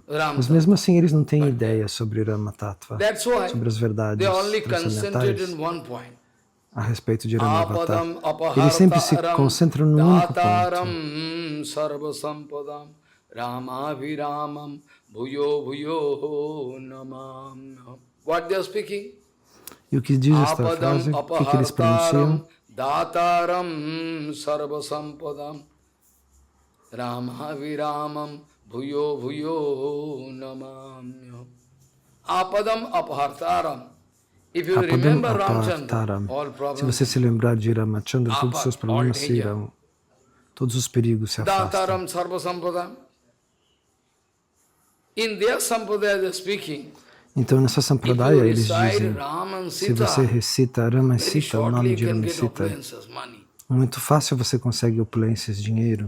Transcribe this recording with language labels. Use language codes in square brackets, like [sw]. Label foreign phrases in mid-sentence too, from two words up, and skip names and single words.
[pt] Mas mesmo assim eles não têm ideia sobre [sa] Rama Tattva, [pt] sobre as verdades transcendentais a respeito de [sa] Rama Avatar. [pt] Eles sempre se concentram num único ponto. E o que diz esta frase? O que eles pronunciam? [sa] Dataram sarvasampadam Rama Viramam Bhuyo Bhuyo Namamyo Apadam Aphartaram. Apadam Apartaram. [pt] Se você se lembrar de Ramachandra, todos os seus problemas se irão, todos os perigos se afastam. Então, nessa Sampradaya, eles dizem, se você recita Rama Sita, o nome de Rama Sita, muito fácil você consegue opulências, dinheiro.